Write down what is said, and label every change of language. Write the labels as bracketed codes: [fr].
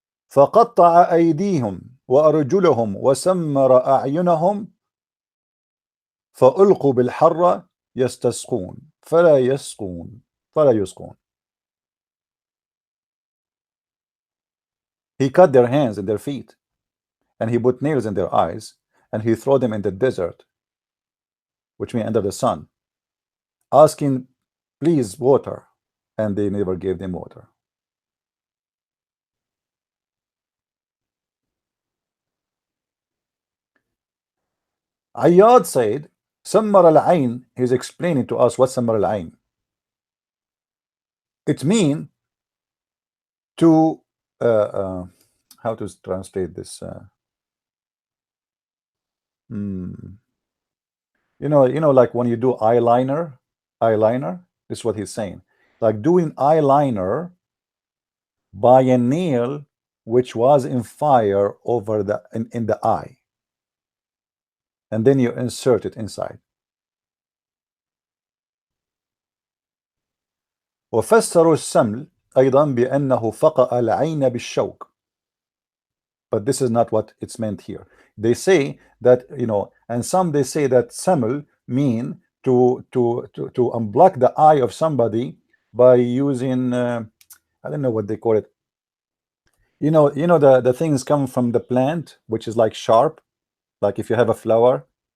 [ar] فقطع أيديهم وأرجلهم وسمر أعينهم فألقوا بالحرة يستسقون فلا يسقون. [en] He cut their hands and their feet, and he put nails in their eyes, and he threw them in the desert, which means under the sun, asking, please, water, and they never gave them water. Ayyad said, Sammar al-Ain, he's explaining to us what Sammar al-Ain. It means to, how to translate this? You know, like when you do eyeliner, this is what he's saying. Like doing eyeliner by a nail which was in fire over the in the eye, and then you insert it inside. [ar] وفسروا السمل أيضا بأنه فقأ العين بالشوك. [en] But this is not what it's meant here. They say that, you know, and some they say that saml mean to unblock the eye of somebody by using I don't know what they call it. You know, the things come from the plant, which is like sharp, like if you have a flower.